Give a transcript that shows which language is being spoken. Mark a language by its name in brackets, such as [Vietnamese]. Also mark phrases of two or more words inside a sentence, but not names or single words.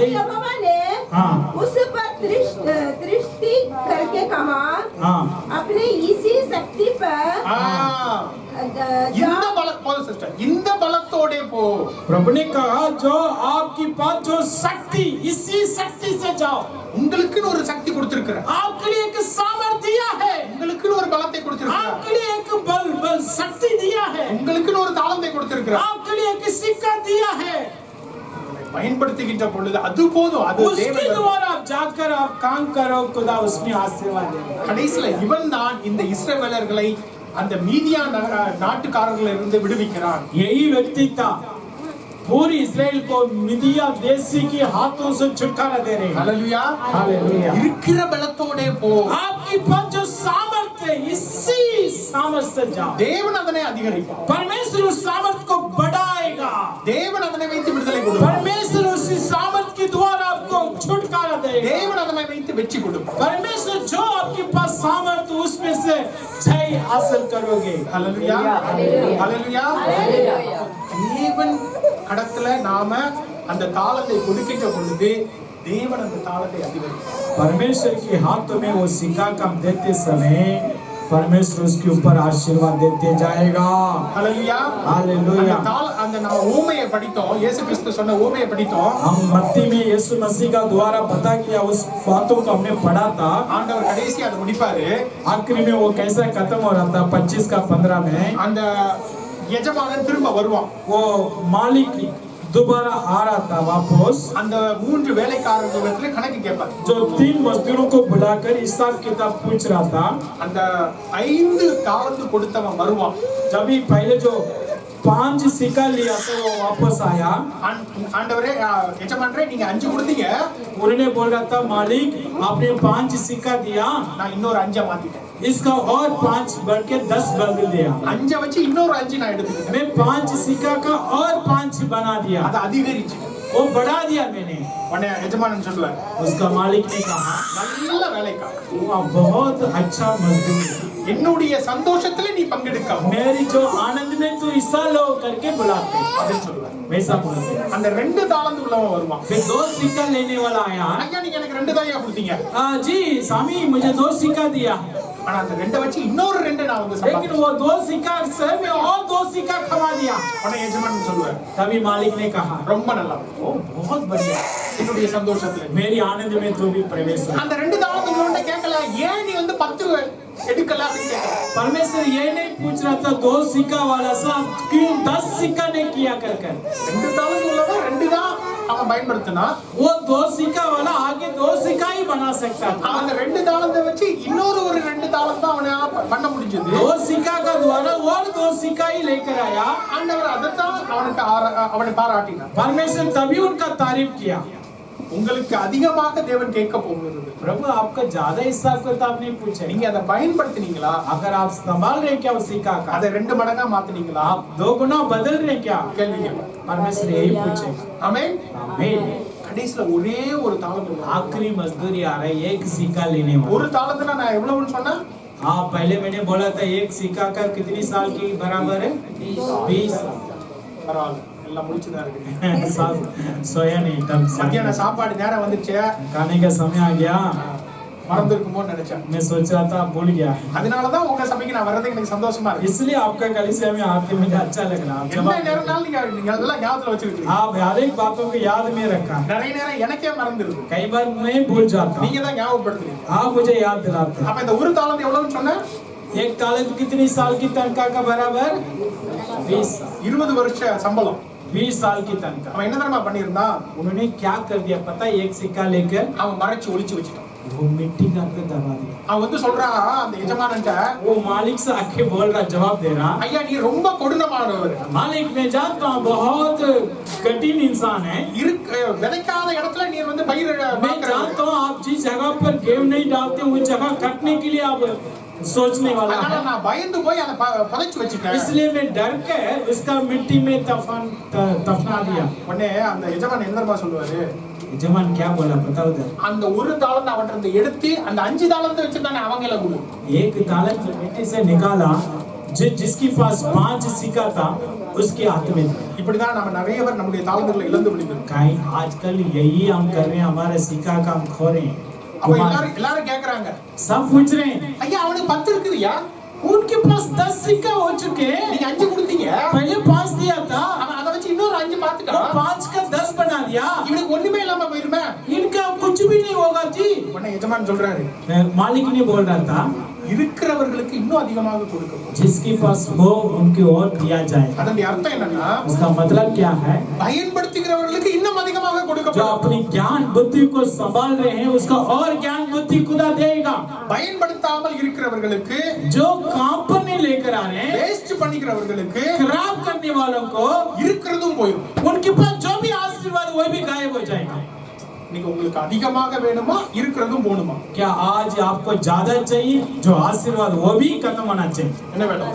[Hindi] यहोवा ने हाँ उस पर दृष्टि करके कहा, हाँ अपने इसी शक्ति पर [Tamil] இந்த பலம் சிஸ்டர், இந்த பலத்தோட போ. [Hindi] प्रभु ने कहा जो आपकी पास जो शक्ति, इसी शक्ति से जाओ। [Tamil] உங்களுக்குன்னு ஒரு சக்தி கொடுத்திருக்கிறேன். [Hindi] आपके लिए एक सामर्थ्य दिया है, [Tamil] உங்களுக்குன்னு ஒரு பலத்தை கொடுத்திருக்கிறேன். [Hindi] आपके लिए एक बल शक्ति दिया है, [Tamil] உங்களுக்குன்னு ஒரு தாளத்தை கொடுத்திருக்கிறேன். [Hindi] आपके लिए एक सिक्का दिया है। [Tamil] பயன்படுத்துகின்ற பொழுது அது போதும். அது [Hindi] उसके [Tamil] தேவன். [Hindi] द्वारा आप जाकर आप काम करो, खुदा उसमें आशीर्वाद देगा। [Tamil] கடைசில இவன் தான் இந்த இஸ்ரவேலர்களை அந்த மீதியா நாட்டுக்காரர்களில் இருந்து விடுவிக்கிறான். [Hindi] यही व्यक्ति था पूरी इस्राएल को मिदिया देशी के हाथों से छुटकारा दे रहे हैं। [Tamil] ஹalleluya [Hindi] हालेलुया। [Tamil] இருக்கிற பலத்தோட போ [Hindi] आपकी पास जो सामर्थ्य है इसी सामर्थ्य से जाओ। [Tamil] தேவன் அதனை அதிகரிப்பார் [Hindi] परमेश्वर उस सामर्थ्य को बढ़ाएगा। [Tamil] தேவன் அதனை வைத்து விடுதலை கொடுப்பார் [Hindi] परमेश्वर उसी सामर्थ्य के द्वारा आपको छुटकारा देगा। [Tamil] தேவன் அதனை வைத்து வெற்றி கொடுப்பார் [Hindi] परमेश्वर जो आपके पास सामर्थ्य उसमें से जय हासिल करोगे। [Tamil] ஹalleluya ஹalleluya தேவன் கடத்துல நாம அந்த தாளத்தை கொடுக்கின்ற பொழுது தேவன் அந்த தாளத்தை அதிகரிப்பார் [Hindi] परमेश्वर के हाथों में वो सिक्का कम देते समय परमेश्वर उसके ऊपर आशीर्वाद देते जाएगा। [Tamil] ஹalleluya [Hindi] हालेलुया। [Tamil] அந்த நம்ம ஊமையை படித்தோம் இயேசு கிறிஸ்து சொன்ன ஊமையை படித்தோம் [Hindi] हम मत्ती में यीशु मसीह का द्वारा पता किया उस बातों को हमने पढ़ा था। [Tamil] ஆண்டவர் கடைசி அதை முடிப்பாரு [Hindi] आखिरी में वो कैसा खत्म हो रहा था 25 का 15 में [Tamil] அந்த எஜமானன் திரும்ப வருவான் [Hindi] वो मालिक दोबारा आ रहा था वापस। [Tamil] அந்த மூன்று வேலைக்காரர்களிடத்துல கணக்கு கேட்பார் [Hindi] जो 3 मजदूरों को बुलाकर हिसाब किताब पूछ रहा था। [Tamil] அந்த 5 தாளந்து கொடுத்தவன் வருவான் [Hindi] जब भी पहले जो 5 सिक्का लिया था वो वापस आया। [Tamil] ஆண்டவரே எஜமானரே நீங்க 5 கொடுத்தீங்க [Hindi] उन्होंने बोल रहा था मालिक आपने 5 सिक्का दिया [Tamil] நான் இன்னொரு 5 மாத்திட்டேன் [Hindi] इसका और 5 बढ़ के 10 बदल दिया। [Tamil] 5 வச்சு இன்னொரு 5 நான் எடுத்துக்கிட்டேன் [Hindi] मैं 5 सिक्का का और 5 बना दिया। [Tamil] அது அதிகரிச்சு [Hindi] वो बढ़ा दिया मैंने। [Tamil] உடனே எஜமானன் சொல்லுவார் [Hindi] उसका मालिक ने कहा [Tamil] நல்ல வேலைக்காரன் [Hindi] वो बहुत अच्छा मजदूर [Tamil] என்னுடைய சந்தோஷத்துல நீ பங்கெடுக்க [Hindi] मेरी जो आनंद में तू हिस्सा लो करके बुलाते [Tamil] அப்படின்னு சொல்லுவார் [Hindi] वैसा बोलते। [Tamil] அந்த 2 தாளந்து உள்ளவன் வருவான் [Hindi] फिर 2 सिक्का लेने वाला आया। [Tamil] ஐயா நீங்க எனக்கு 2 தாயா கொடுத்தீங்க [Hindi] जी स्वामी मुझे 2 सिक्का दिया [Tamil] ஆனா அந்த 2 வச்சு இன்னொரு 2 நான் வந்து [Hindi] लेकिन [Tamil] சம்பாதிச்சேன் [Hindi] वो 2 सिक्का से मैं और 2 सिक्का खवा दिया। [Tamil] உடனே எஜமானன் சொல்லுவார் [Hindi] तभी मालिक ने कहा [Tamil] ரொம்ப நல்லா [Hindi] ओ बहुत बढ़िया [Tamil] என்னுடைய சந்தோஷத்துல [Hindi] मेरी आनंद में तू भी प्रवेश हो। [Tamil] அந்த 2 தாளந்து உள்ளவன் கேட்கல ஏன் நீ வந்து 10 எடுக்கல அப்படின்னு கேட்கல [Hindi] परमेश्वर ये नहीं पूछ रहा था 2 सिक्का वाला सा क्यों 10 सिक्का नहीं किया कर [Tamil] 2 தாளந்து உள்ளவன் 2 தான் அவன் பயன்படுத்தினா [Hindi] वो 2 सिक्का वाला आगे 2 सिक्का ही बना सकता था। [Tamil] அந்த 2 தாளந்தை வச்சு இன்னொரு ஒரு 2 தாளம் தான் அவனால பண்ண முடிஞ்சது [Hindi] 2 सिक्का का द्वारा और 2 सिक्का ही लेकर आया। [Tamil] ஆண்டவர் அதைத்தான் அவனை பாராட்டினார் [Hindi] परमेश्वर तभी उनका तारीफ किया। [Tamil] உங்களுக்கு அதிகமாக தேவன் கேட்க போகிறது [Hindi] प्रभु आपका ज्यादा हिसाब किताब नहीं पूछे। [Tamil] நீங்க அதை பயன்படுத்தினீங்களா [Hindi] अगर आप संभाल रहे क्या उस सिक्का का [Tamil] அதை 2 मடங்கா மாத்தினீங்களா [Hindi] आप 2 गुना बदल रहे क्या [Tamil] கேள்வி கேட்பார் [Hindi] परमेश्वर यही पूछेगा। [Tamil] ஆமென் [Hindi] आमीन। [Tamil] கடைசில ஒரே ஒரு தாளந்து உள்ளவன். [Hindi] आखिरी मजदूरी आ रहा है एक सिक्का लेने वाला। [Tamil] ஒரு தாளந்துனா நான் எவ்வளவுன்னு சொன்னேன் [Hindi] हाँ पहले मैंने बोला था एक सिक्का का कितनी साल की बराबर है 20 [Tamil] பரவாயில்ல எல்லாம் முடிச்சுதான் இருக்கு [Hindi] साल। सोया नहीं तब [Tamil] மத்தியான சாப்பாடு நேரம் வந்துச்சு [Hindi] खाने का समय आ गया। [Tamil] மறந்துருக்குமோன்னு நினைச்சேன் [Hindi] मैं सोच रहा था भूल गया [Tamil] அதனாலதான் உங்க சபைக்கு நான் வர்றதுக்கு எனக்கு சந்தோஷமா இருக்கு [Hindi] इसलिए आपका कलीसिया में आते मुझे अच्छा लग रहा है। [Tamil] என்ன நேரம்னாலும் நீங்க அதெல்லாம் ஞாபகத்துல வச்சிருக்கீங்க [Hindi] आप हर एक बातों को याद में रखा। [Tamil] நிறைய நேரம் எனக்கே மறந்துருது [Hindi] कई बार मैं भूल जाता हूँ [Tamil] நீங்க தான் ஞாபகப்படுத்துறீங்க [Hindi] आप मुझे याद दिलाते हैं। [Tamil] அப்ப இந்த ஒரு தாளந்து எவ்வளவுன்னு சொன்னேன் [Hindi] एक तालंत कितनी साल की तनख्वाह का बराबर 20 [Tamil] 20 வருஷ சம்பளம் [Hindi] 20 साल की तनख्वाह। [Tamil] அவன் என்ன தெரியுமா பண்ணியிருந்தான் [Hindi] उन्होंने क्या कर दिया पता है एक सिक्का लेकर [Tamil] அவன் मறைச்சு ஒளிச்சு வச்சுட்டான் [Hindi] वो मिट्टी का पे दबा दिया। [Tamil] அவன் வந்து சொல்றான் அந்த எஜமானன்ட்ட [Hindi] वो मालिक से आके बोल रहा जवाब दे रहा [Tamil] ஐயா நீ ரொம்ப கொடூரமானவர் [Hindi] मालिक मैं जानता हूँ बहुत कठिन इंसान है। [Tamil] விதைக்காத இடத்துல நீ வந்து பயிர் [Hindi] मैं जानता हूँ आप जिस जगह पर गेहूं नहीं डालते वो जगह कटने के लिए आप सोचने वाला [Tamil] அதனால [Hindi] है। [Tamil] நான் பயந்து போய் அதை புதைச்சு வச்சுட்டேன் [Hindi] इसलिए मैं डर कर उसका मिट्टी में दफना दिया। [Tamil] உடனே அந்த எஜமான் என்ன தெரியுமா சொல்லுவாரு [Hindi] जमान क्या बोला पता उधर [Tamil] அந்த ஒரு தாளந்து அவன்கிட்ட எடுத்து அந்த 5 தாளந்து வச்சிருந்தானே அவங்கள கொடு [Hindi] एक तालंत मिट्टी से निकाला जिसके पास 5 सिक्का था उसके हाथ में था। [Tamil] இப்படிதான் நம்ம நிறைய பேர் நம்முடைய தாளந்துகளை இழந்து விடுகிறோம் [Hindi] कहीं आजकल यही हम कर रहे हैं हमारे सिक्का का हम खो रहे हैं। [Tamil] அப்ப எல்லாரும் கேக்குறாங்க [Hindi] सब पूछ रहे हैं [Tamil] ஐயா அவனுக்கு 10 இருக்குதுயா [Hindi] उनके पास 10 सिक्का हो चुके हैं। [Tamil] நீங்க 5 கொடுத்தீங்க [Hindi] पहले 5 दिया था [Tamil] அவன் அதை வச்சு இன்னொரு 5 [Hindi] वो [Tamil] பார்த்துட்டான் [Hindi] 5 का 10 बना दिया। [Tamil] இவனுக்கு ஒண்ணுமே இல்லாம போயிருமே [Hindi] इनका कुछ भी नहीं होगा जी। [Tamil] உடனே எஜமான் சொல்றாரு [Hindi] मालिक ने बोल रहा था [Tamil] இருக்கிறவர்களுக்கு இன்னும் அதிகமாக கொடுக்கப்படும் [Hindi] जिसके पास हो उनकी ओर दिया जाए। [Tamil] அதனுடைய அர்த்தம் என்னன்னா [Hindi] उसका मतलब क्या है [Tamil] பயன்படுத்துகிறவர்களுக்கு இன்னும் அதிகமாக [Hindi] जो [Tamil] கொடுக்கப்படும் [Hindi] अपनी ज्ञान बुद्धि को संभाल रहे हैं उसका और ज्ञान बुद्धि खुदा देगा। [Tamil] பயன்படுத்தாமல் இருக்கிறவர்களுக்கு [Hindi] जो काम पर नहीं लेकर आ रहे हैं [Tamil] வேஸ்ட் பண்ணிக்கிறவர்களுக்கு [Hindi] खराब करने वालों को [Tamil] இருக்கிறதும் போயிடும். [Hindi] उनके पास जो भी आशीर्वाद वो भी गायब हो जाएगा। [Tamil] இன்னைக்கு உங்களுக்கு அதிகமாக வேணுமா, இருக்கிறதும் போணுமா? [Hindi] क्या आज आपको ज्यादा चाहिए? जो आशीर्वाद वो भी खत्म होना चाहिए। [Tamil] என்ன வேணும்?